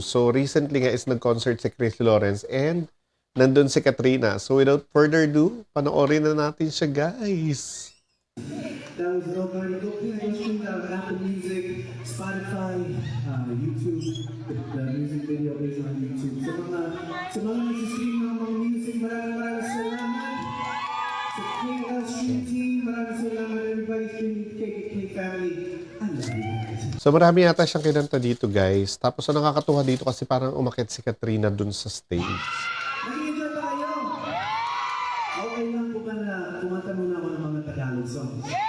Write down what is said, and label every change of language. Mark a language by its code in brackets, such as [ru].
[tl] So recently nga is nag-concert si Chris Lawrence and nandun si Katrina. So [en] without further ado, [tl] panoorin na natin siya guys. [en] That was No Party. Go please go stream that on Apple Music, Spotify, YouTube. The music video is on YouTube. [tl] Sa mga nagsistream ng mga music, maraming salamat. Sa KL Stream Team, maraming salamat [en] everybody streaming KKK family. I love you guys. [tl] So marami yata siyang kinanta dito guys. Tapos ang nakakatuwa dito kasi parang umakyat si Katrina dun sa stage. Nag-enjoy ba kayo? Okay lang po ba na kumanta muna ako ng mga Tagalog songs?